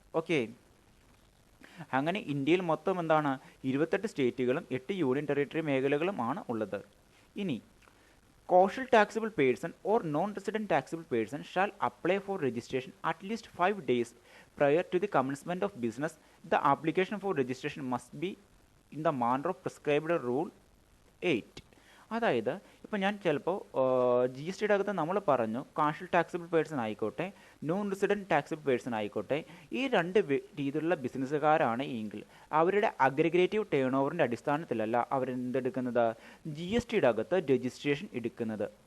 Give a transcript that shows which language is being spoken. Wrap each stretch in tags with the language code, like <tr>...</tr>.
<ml>Okay, അങ്ങനെ ഇന്ത്യയിൽ മൊത്തം എന്താണ് 28 സ്റ്റേറ്റുകളും 8 യൂണിയൻ ടെറിട്ടറി മേഖലകളും ആണ് ഉള്ളത്.</ml> <en>ഇനി casual taxable person or non resident taxable person shall apply for registration at least 5 days prior to the commencement of business. The application for registration must be in the manner of prescribed rule 8.</en> <ml>അതായത് ഇപ്പോൾ ഞാൻ ചിലപ്പോൾ G S ടിയുടെ അകത്ത് നമ്മൾ പറഞ്ഞു കാഷ്യൽ taxable person ആയിക്കോട്ടെ, non resident taxable person ആയിക്കോട്ടെ, ഈ രണ്ട് രീതിയിലുള്ള ബിസിനസ്സുകാരാണ് എങ്കിൽ അവരുടെ അഗ്രഗേറ്റീവ് ടേൺ ഓവറിൻ്റെ അടിസ്ഥാനത്തിലല്ല അവരെന്തെടുക്കുന്നത്, ജി എസ് ടിയുടെ അകത്ത് രജിസ്ട്രേഷൻ എടുക്കുന്നത്.</ml>